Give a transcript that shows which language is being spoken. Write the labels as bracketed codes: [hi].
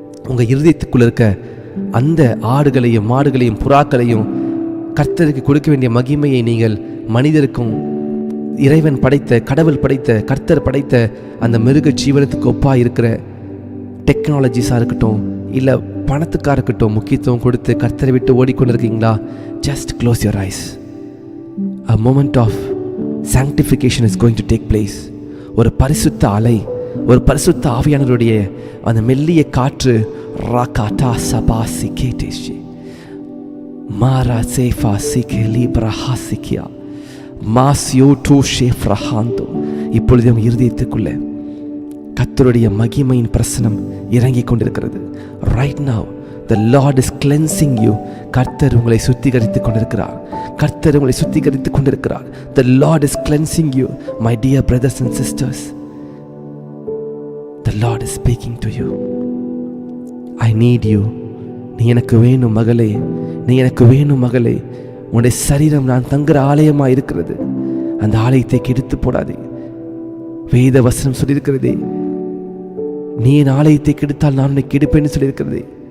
[ta] உங்கள் இருதயத்துக்குள்ள இருக்க அந்த ஆடுகளையும் மாடுகளையும் புறாக்களையும் கர்த்தருக்கு கொடுக்க வேண்டிய மகிமையை நீங்கள் மனிதருக்கும், இறைவன் படைத்த, கடவுள் படைத்த, கர்த்தர் படைத்த அந்த மிருக ஜீவனத்துக்கு ஒப்பாக இருக்கிற டெக்னாலஜிஸாக இருக்கட்டும், இல்லை பணத்துக்காக இருக்கட்டும், முக்கியத்துவம் கொடுத்து கர்த்தரை விட்டு ஓடிக்கொண்டிருக்கீங்களா? [en] Just close your eyes. A moment of sanctification is going to take place. [ta] ஒரு பரிசுத்த அலை, ஒரு பரிசுத்த ஆவியானவருடைய அந்த மெல்லிய காற்று ராகாட்டா சபாசி கேட்டேஷி மாரா சேஃபா சிகே லீப்ரஹா சிக்கியா மாசியோ டூ ஷேஃப்ரஹாந்தோ. இப்பொழுது நம் இருதயத்துக்குள்ளே கர்த்தருடைய மகிமையின் பிரசனம் இறங்கி கொண்டிருக்கிறது. [en] Right now The Lord is cleansing you. [ta] கர்த்தர் உங்களை சுத்திகரித்துக் கொண்டிருக்கிறார். கர்த்தர் உங்களை சுத்திகரித்துக் கொண்டிருக்கிறார். [en] The Lord is cleansing you, my dear brothers and sisters. The Lord is speaking to you. I need you. [ta] நீ எனக்கு வேணும் மகளே, நீ எனக்கு வேணும் மகளே. உன்னுடைய சரீரம் நான் தங்குற ஆலயமா இருக்கிறது. அந்த ஆலயத்தை கெடுத்து போடாதே. வேத வசனம் சொல்லியிருக்கிறதே, நீ என் ஆலயத்தை கெடுத்தால் நான் உன்னை கெடுப்பேன்னு சொல்லியிருக்கிறதே.